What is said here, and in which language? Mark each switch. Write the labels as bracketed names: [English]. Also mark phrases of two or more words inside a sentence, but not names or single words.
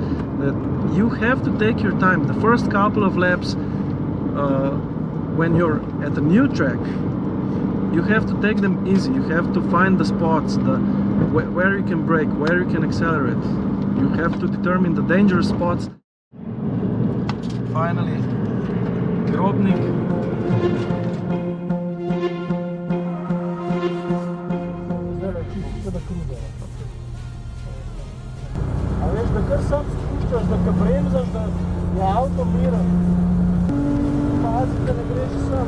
[English] That you have to take your time. The first couple of laps, when you're at a new track, you have to take them easy. You have to find the spots, where you can brake, where you can accelerate. You have to determine the dangerous spots. Finally, Grobnik. [Slovenian] A veš, da kar sam spuščaš, da ka bremzaš, da je avto miren. Pazi, da ne greš sam.